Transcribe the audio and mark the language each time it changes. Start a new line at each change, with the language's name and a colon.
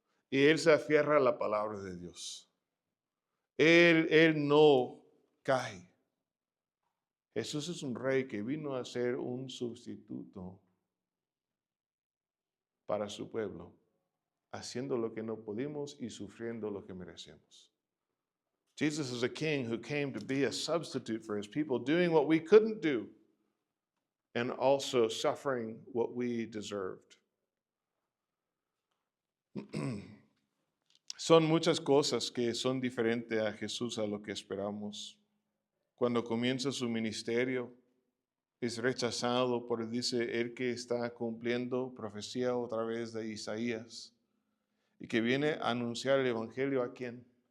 Spanish: Y él se aferra a la palabra de Dios. Él no cae. Jesús es un rey que vino a ser un sustituto para su pueblo, haciendo lo que no pudimos y sufriendo lo que merecemos.
English: Jesus is a king who came to be a substitute for his people, doing what we couldn't do and also suffering what we deserved.
Spanish: Son muchas cosas que son diferentes a Jesús a lo que esperamos. Cuando comienza su ministerio, es rechazado por, dice, él que está cumpliendo profecía otra vez de Isaías y que viene a anunciar el evangelio ¿a quién?